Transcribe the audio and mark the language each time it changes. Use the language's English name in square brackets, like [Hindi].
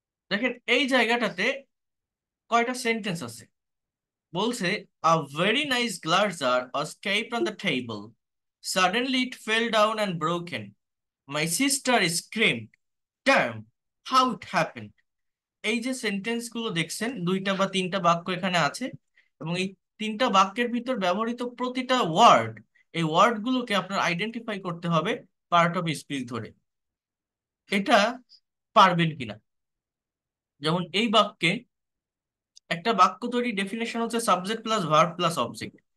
[Bangla] দেখেন এই জায়গাটাতে কয়টা সেন্টেন্স আছে। বলছে, [English] A very nice glass jar escaped on the table. Suddenly it fell down and broken. My sister screamed, damn, how it happened. [Bangla] এই যে সেন্টেন্স গুলো দেখছেন, দুইটা বা তিনটা বাক্য এখানে আছে, এবং এই তিনটা বাক্যের ভিতর ব্যবহৃত প্রতিটা ওয়ার্ড, এই ওয়ার্ড গুলোকে আপনার আইডেন্টিফাই করতে হবে পার্ট অফ স্পিচ ধরে। এটা পারবেন কিনা? যেমন এই বাক্যে, একটা বাক্য তৈরি ডেফিনেশন হচ্ছে subject plus verb plus object.